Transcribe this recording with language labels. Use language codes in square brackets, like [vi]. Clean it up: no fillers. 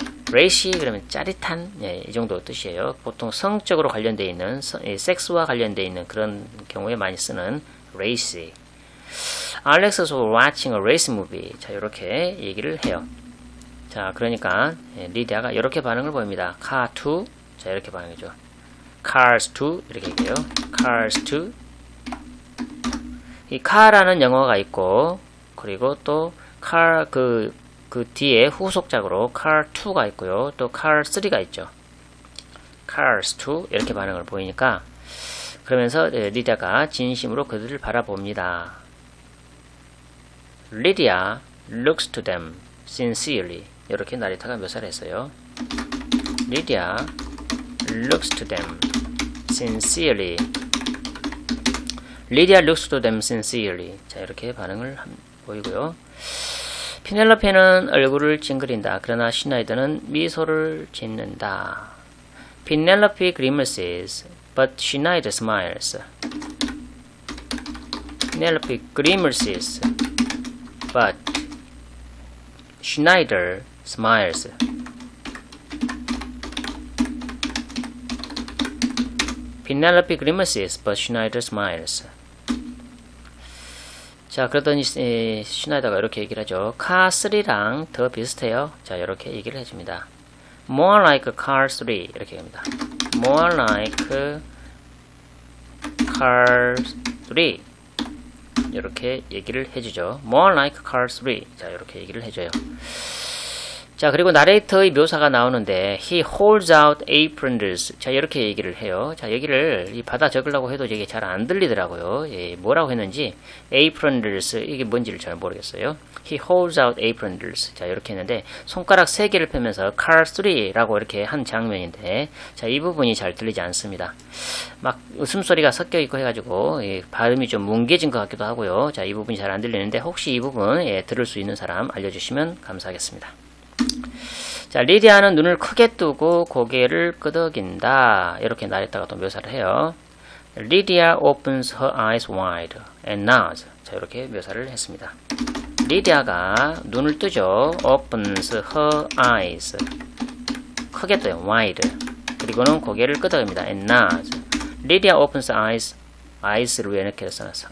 [ko] racy 그러면 짜릿한, 예, 이 정도 뜻이에요. 보통 성적으로 관련되어 있는, 섹스와 관련되어 있는 그런 경우에 많이 쓰는 racy. [en] Alex was watching a race movie. [ko] 자, 이렇게 얘기를 해요. 자, 그러니까 리디아가 이렇게 반응을 보입니다. car to, 자, 이렇게 반응이죠. cars to, 이렇게 얘기해요. cars to. 이 car라는 영어가 있고, 그리고 또 car 그 뒤에 후속작으로 car 2가 있고요. 또 car 3가 있죠. cars 2 이렇게 반응을 보이니까, 그러면서 리디아가 진심으로 그들을 바라봅니다. [en] Lydia looks to them sincerely. [ko] 이렇게 나리타가 묘사를 했어요. [en] Lydia looks to them sincerely. Lydia looks to them sincerely. [ko] 자, 이렇게 반응을 보이고요. 피넬로페는 얼굴을 찡그린다. 그러나 시나이더는 미소를 짓는다. [en] Penelope grimaces, but Schneider smiles. Penelope grimaces, but Schneider smiles. Penelope grimaces, but Schneider smiles. [ko] 자, 그러더니 슈나이더가 이렇게 얘기를 하죠. car 3랑 더 비슷해요. 자, 이렇게 얘기를 해줍니다. [en] More like car 3 [ko] 이렇게 합니다. [en] More like car 3 [ko] 이렇게 얘기를 해주죠. [en] More like car 3. [ko] 자, 이렇게 얘기를 해줘요. 자, 그리고 나레이터의 묘사가 나오는데 [en] he holds out aprons. [ko] 자, 이렇게 얘기를 해요. 자, 여기를 받아 적으려고 해도 이게 잘 안 들리더라고요. 예, 뭐라고 했는지 aprons 이게 뭔지를 잘 모르겠어요. [en] he holds out aprons. [ko] 자, 이렇게 했는데 손가락 3개를 펴면서 car 3라고 이렇게 한 장면인데, 자, 이 부분이 잘 들리지 않습니다. 막 웃음소리가 섞여 있고 해가지고 발음이 좀 뭉개진 것 같기도 하고요. 자, 이 부분이 잘 안 들리는데 혹시 이 부분 들을 수 있는 사람 알려주시면 감사하겠습니다. 자, 리디아는 눈을 크게 뜨고 고개를 끄덕인다. 이렇게 나랬다가 또 묘사를 해요. [en] Lydia opens her eyes wide and nods. [ko] 자, 이렇게 묘사를 했습니다. 리디아가 눈을 뜨죠. [en] opens her eyes. [ko] 크게 떠요. wide. 그리고는 고개를 끄덕입니다. [en] and nods. Lydia opens eyes. [ko] eyes를 왜 이렇게 써놨어?